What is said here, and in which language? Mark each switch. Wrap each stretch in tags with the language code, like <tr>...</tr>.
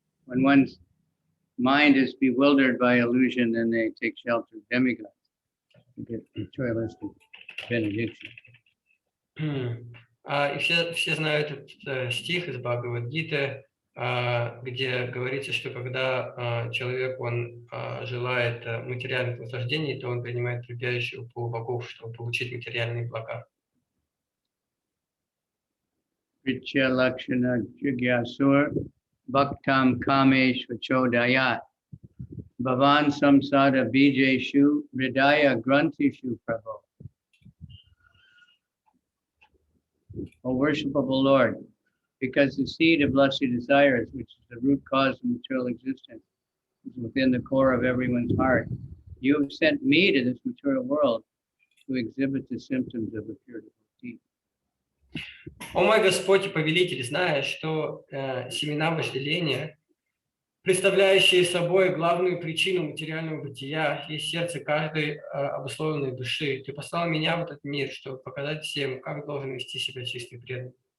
<en>When one's mind is bewildered by illusion, then they take shelter of demigods to get materialistic benediction.</en> <ru>И все знают этот стих из Бхагавад-гиты, где говорится, что когда человек он желает материальных наслаждений, то он принимает прибежище у полубогов, чтобы получить материальные блага.</ru> <sa>Pritya Lakshana Jigyasur Bhaktam Kameshva Chodayat Bhavan Samsada Bijeshu Hridaya Grantishu Prabhu.</sa> <en>O worshipable Lord, because the seed of lusty desires, which is the root cause of material existence, is within the core of everyone's heart, you have sent me to this material world to exhibit the symptoms of a pure devotee.</en> <ru>О мой Господь и Повелитель, зная, что семена вожделения, представляющие собой главную причину материального бытия, есть сердце каждой обусловленной души, Ты послал меня в этот мир, чтобы показать всем, как должен вести себя чистый преданный.</ru>